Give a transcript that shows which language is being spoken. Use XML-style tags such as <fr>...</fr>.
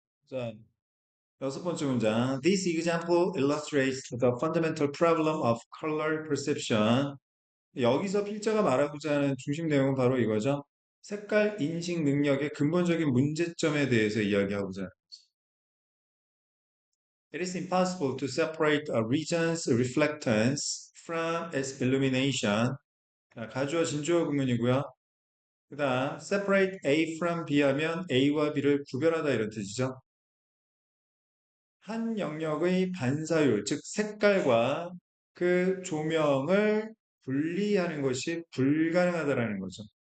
<en>자, 여섯 번째 문장. This example illustrates the fundamental problem of color perception.</en> <ko>여기서 필자가 말하고자 하는 중심 내용은 바로 이거죠. 색깔 인식 능력의 근본적인 문제점에 대해서 이야기하고자 하는 거죠.</ko> <en>It is impossible to separate a region's reflectance from its illumination.</en> <ko>자, 가주어 진주어 구문이고요. 그 다음 separate A from B 하면 A와 B를 구별하다 이런 뜻이죠. 한 영역의 반사율, 즉 색깔과 그 조명을 분리하는 것이 불가능하다라는 거죠.</ko>